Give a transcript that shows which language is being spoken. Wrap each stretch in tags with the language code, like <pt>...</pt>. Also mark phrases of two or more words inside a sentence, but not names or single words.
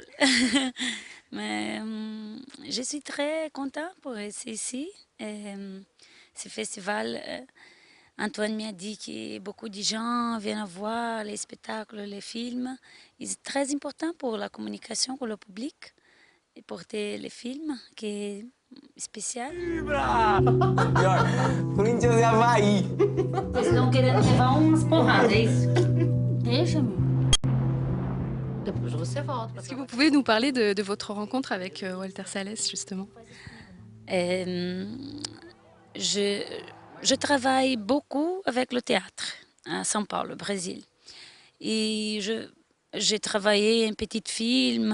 <fr>Mais je suis très contente pour être ici. Ce festival, Antoine m'a dit que beaucoup de gens viennent voir les spectacles, les films. C'est très important pour la communication avec le public et porter les films qui est spécial.</fr> <pt>Corinthians e Havaí. Vocês estão querendo levar umas porradas, é isso? Deixa-me. Depois você volta.</pt> <fr>Est-ce que vous pouvez nous parler de votre rencontre avec Walter Salles, justement? Je travaille beaucoup avec le théâtre à São Paulo, au Brésil. Et j'ai travaillé un petit film.</fr>